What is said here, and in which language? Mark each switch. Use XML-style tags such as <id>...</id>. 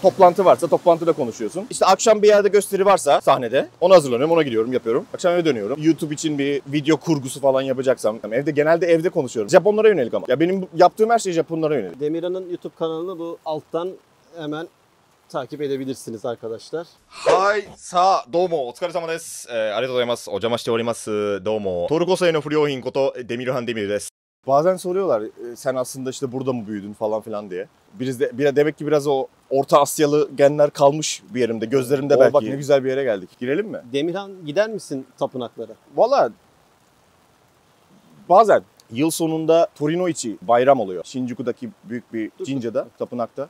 <tr>Toplantı varsa toplantıda konuşuyorsun. İşte akşam bir yerde gösteri varsa sahnede. Ona hazırlanıyorum, ona gidiyorum, yapıyorum. Akşam eve dönüyorum. YouTube için bir video kurgusu falan yapacaksam. Genelde evde konuşuyorum. Japonlara yönelik ama. Ya benim yaptığım her şey Japonlara yönelik. Demirhan'ın YouTube kanalını bu alttan hemen takip edebilirsiniz arkadaşlar.</tr> <ja>はいさあどうもお疲れ様です、ありがとうございますお邪魔しておりますどうもトルコ製の不良品ことデミルハンデミルです</ja> <tr>Bazen soruyorlar sen aslında işte burada mı büyüdün falan filan diye. Demek ki biraz o Orta Asyalı genler kalmış bir yerimde, gözlerimde belki. Bak ne güzel bir yere geldik. Girelim mi? Demirhan gider misin tapınaklara? Valla bazen. yıl sonunda Torinoichi bayram oluyor. Shinjuku'daki büyük bir Jinja'da, tapınakta.</tr>